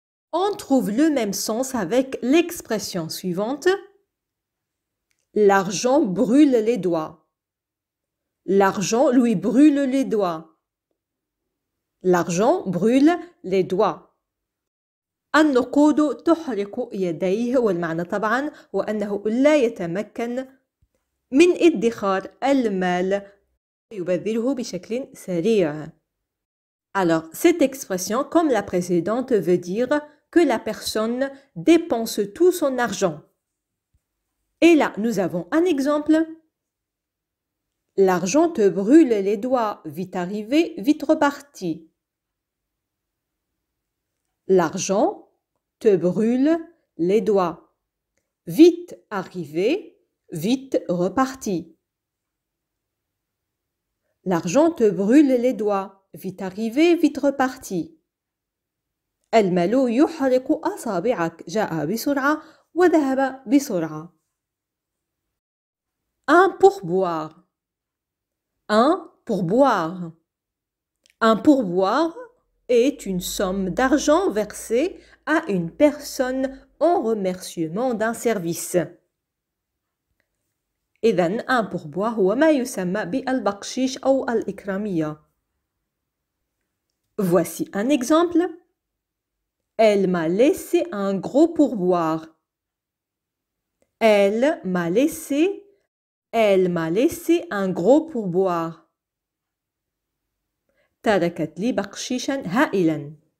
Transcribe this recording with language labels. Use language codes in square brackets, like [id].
[fr] On trouve le même sens avec l'expression suivante. L'argent brûle les doigts. L'argent lui brûle les doigts. L'argent brûle les doigts. [ar] النقود تحرق يديه والمعنى طبعا هو أنه لا يتمكن من ادخار المال يبذره بشكل سريع. [fr] Alors, cette expression, comme la précédente, veut dire que la personne dépense tout son argent. Et là, nous avons un exemple. L'argent te brûle les doigts, vite arrivé, vite reparti. L'argent te brûle les doigts. Vite arrivé, vite reparti. L'argent te brûle les doigts. Vite arrivé, vite reparti. [ar] المال يحرق أصابعك. جاء بسرعة وذهب بسرعة. [fr] Un pourboire. Un pourboire. Un pourboire est une somme d'argent versée à une personne en remerciement d'un service. [ar] إذن un pourboire هو ما يسمى بالبقشيش أو الإكرامية. [fr] Voici un exemple. Elle m'a laissé un gros pourboire. Elle m'a laissé un gros pourboire. [ar] تركت لي بقشيشا هائلا.